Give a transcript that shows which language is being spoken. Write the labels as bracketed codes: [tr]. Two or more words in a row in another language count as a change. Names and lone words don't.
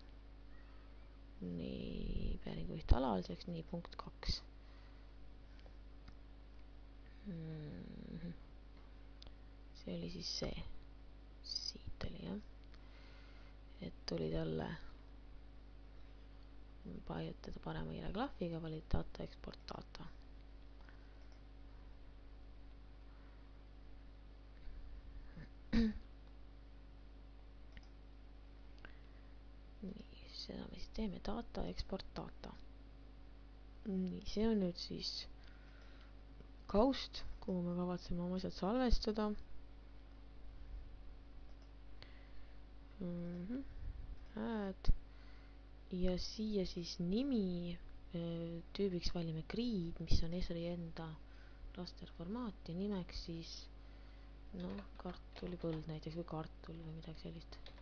[et] nii, päringukiht alaliseks, nii, punkt 2. see oli siis see. siit oli jah. et tuli talle vajutada parema hiire klahviga, [en] valid data, export data. [et] nii, seda me siis teeme, [en] data, export data. [et] nii, see on nüüd siis kaust, kuhu me kavatseme oma asjad salvestada. Add. ja siia siis nimi tüübiks valime grid, mis on Esri enda rasterformaat ja nimeks siis kartulipõld näiteks või kartul või midagi sellist.